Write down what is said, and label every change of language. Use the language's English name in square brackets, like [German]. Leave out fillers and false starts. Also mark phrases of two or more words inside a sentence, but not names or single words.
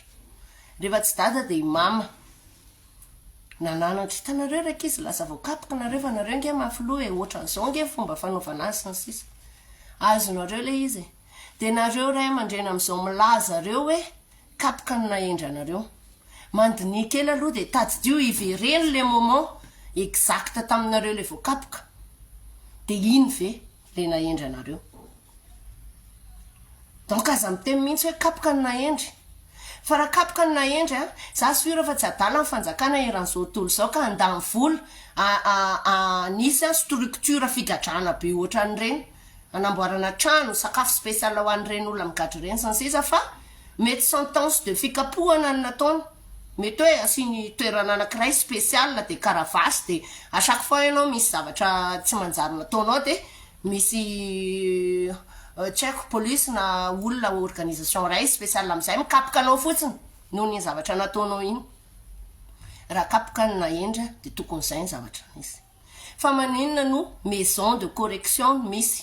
[Malagasy] Rehefa tsy dada dia mama nananatra. Hitanareo raika izy lasa voakapoka nareo fa nareo nge mafiloha ohatran'izao nge fomba fanaovana azy sy ny sisa. Azonareo le izy. Dia nareo ray aman-dreny amin'izao milaza reo hoe kapoka ny nahendry anareo. Mandiny kely aloha dia tadidio ivereny le [French] moment exact [Malagasy] taminareo le voakapoka. Dia iny ve le nahendry anareo. Donc aza miteny mihitsy hoe kapoka ny nahendry. Fa raha kapoka ny nahendry za soira fa tsy adala ny fanjakana eran'izao tontolo zao ka andany vola nisy structure figadrana be ohatran'ireny, anamboarana trano, sakafo spécial ho an'ireny olona migadra ireny sy ny sisa, fa mety [French] sentence de [Malagasy] fikapohana ny nataony. Mety hoe asiny toerana anankiray spécial dia caravasy dia [French] à chaque fois [Malagasy] ianao misy zavatra tsy manjary nataonao dia misy tsy haiko polisy na olona organisation ray spécial amin'izay mikapoka anao fotsiny noho ny zavatra nataonao iny. Raha kapoka ny nahendra dia tokony izay ny zavatra misy. Fa maninona no [French] maison de correction [Malagasy] misy.